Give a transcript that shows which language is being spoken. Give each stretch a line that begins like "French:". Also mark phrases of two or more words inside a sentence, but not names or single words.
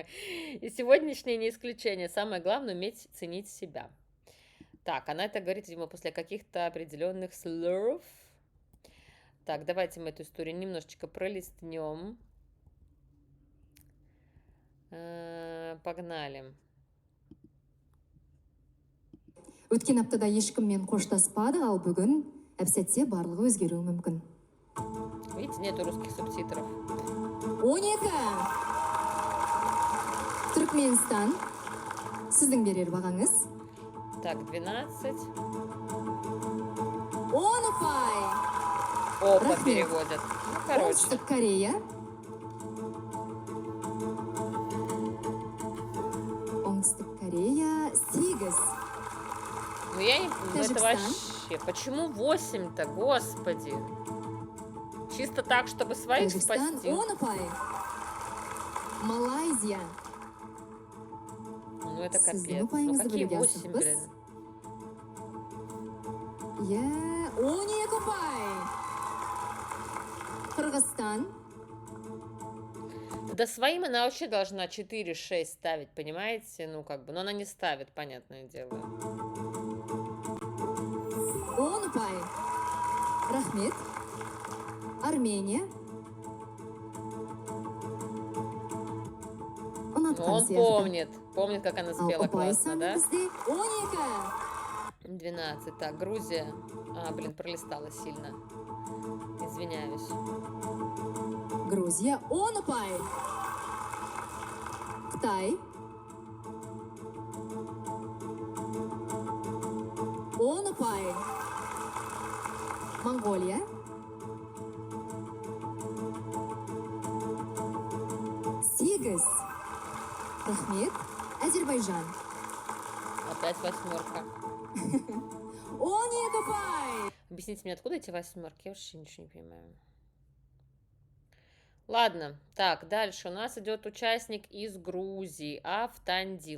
Russian: И сегодняшнее не исключение. Самое главное — уметь ценить себя. Так, она это говорит, видимо, после каких-то определенных слов. Так, давайте мы эту историю немножечко пролистнем. Погнали.
Kazakh: Өткен аптада ешкіммен қоштаспадық, ал бүгін әп-сәтте барлығы өзгеруі мүмкін.
Russian: Видите, нету русских субтитров. 12.
Kazakh: Түркменстан. Сіздің берер бағаңыз?
Russian: Так, 12.
Kazakh: 10 ұпай.
Russian: Опа,
Kazakh: Рахмет.
Russian: переводят. Ну, короче.
Kazakh: Оңтүстік Корея. Оңтүстік Корея 8.
Russian: Ну, я не... Это Таджикистан. вообще... Почему 8-то, господи? Чисто так, чтобы своих
Kazakh: Тәжікстан
Russian: спасти.
Kazakh: 10 ұпай. Малайзия.
Russian: Ну, это
Kazakh: Сіздің
Russian: капец. Ну,
Kazakh: ұпайыңызды
Russian: какие
Kazakh: білуге
Russian: 8,
Kazakh: асықпыз.
Russian: блин?
Kazakh: Иә, 12 ұпай. Қырғызстан.
Russian: Да своим она вообще должна 4-6 ставить, понимаете? Ну, как бы, но она не ставит, понятное дело.
Kazakh: 10 ұпай. Рахмет. Армения.
Russian: Ну,
Kazakh: Ұнатқан
Russian: он
Kazakh: сияқты.
Russian: помнит, как она
Kazakh: Ал
Russian: спела
Kazakh: ұпай
Russian: классно,
Kazakh: саны
Russian: да?
Kazakh: бізде 12. 12.
Russian: Так, Грузия. Блин, пролистала сильно. Извиняюсь.
Kazakh: Грузия 10 ұпай. Қытай. 10 ұпай. Монголия. 8. Рахмет. Азербайджан.
Russian: Опять 8.
Kazakh: 12 ұпай.
Russian: Объясните мне, откуда эти 8? Я вообще ничего не понимаю. Ладно, так, дальше у нас идет участник из Грузии, Автандил.